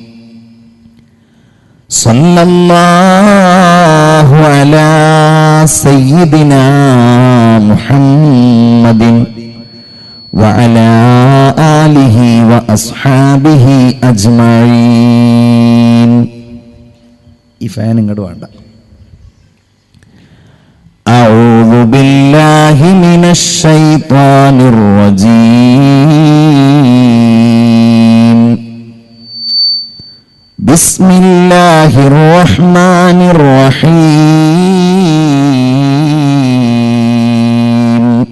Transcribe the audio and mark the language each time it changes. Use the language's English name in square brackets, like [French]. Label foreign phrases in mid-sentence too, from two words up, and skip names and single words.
[Arabic] صلى الله على سيدنا محمد وعلى آله وأصحابه أجمعين. [Malayalam] ഈ ഫാൻ ഇങ്ങോട്ട് വേണ്ട. [Arabic] أعوذ بالله من الشيطان الرجيم. بسم الله الرحمن الرحيم.